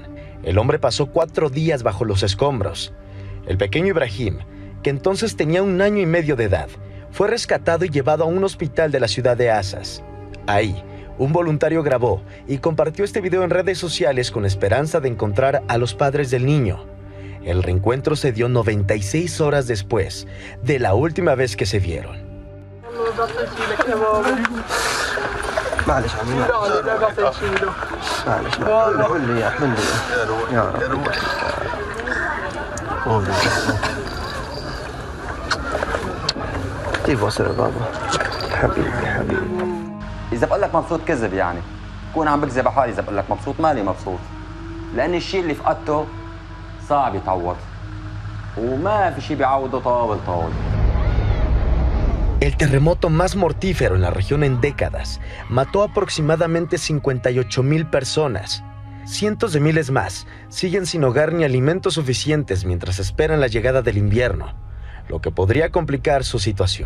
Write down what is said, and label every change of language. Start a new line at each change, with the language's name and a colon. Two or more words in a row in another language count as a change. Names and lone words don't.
Spanish: El hombre pasó 4 días bajo los escombros. El pequeño Ibrahim, que entonces tenía 1 año y medio de edad, fue rescatado y llevado a un hospital de la ciudad de Asas. Ahí, un voluntario grabó y compartió este video en redes sociales con esperanza de encontrar a los padres del niño. El reencuentro se dio 96 horas después de la última vez que se vieron.
Arabic: معلش عمي معلش قول لي يا احمد يا رب كيف وصل بابا حبيبي اذا بقول لك مبسوط كذب يعني كون عم بكذب على حالي. اذا بقول لك مبسوط مالي مبسوط لان الشيء اللي فقدته صعب يتعوض وما في شيء بيعوضه طابل طاول.
Spanish: El terremoto más mortífero en la región en décadas mató aproximadamente 58,000 personas. Cientos de miles más siguen sin hogar ni alimentos suficientes mientras esperan la llegada del invierno, lo que podría complicar su situación.